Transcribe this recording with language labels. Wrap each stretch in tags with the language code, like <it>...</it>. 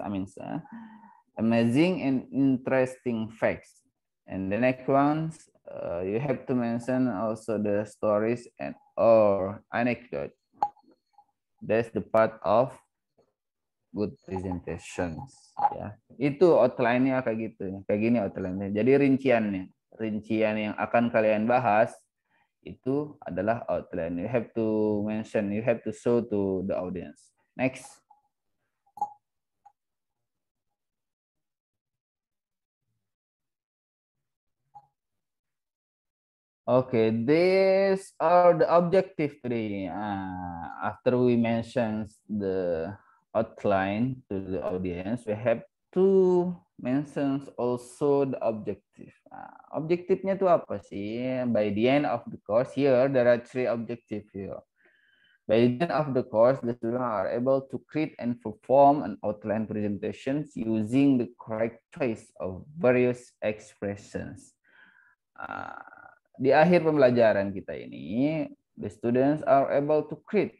<en>I mean, amazing and interesting facts. And the next ones, you have to mention also the stories and or anecdote. That's the part of good presentations.</en> <id>Ya, itu outline-nya kayak gitu, kayak gini outline-nya. Jadi rincian yang akan kalian bahas itu adalah outline.</id> <en>You have to mention, you have to show to the audience. Next. Okay, these are the objective today. After we mention the outline to the audience, we have to mention also the objective.</en> <id>Objektifnya itu apa sih?</id> <en>By the end of the course, here there are 3 objectives here. By the end of the course, the students are able to create and perform an outline presentations using the correct choice of various expressions.</en> <id>Di akhir pembelajaran kita ini,</id> <en>the students are able to create.</en>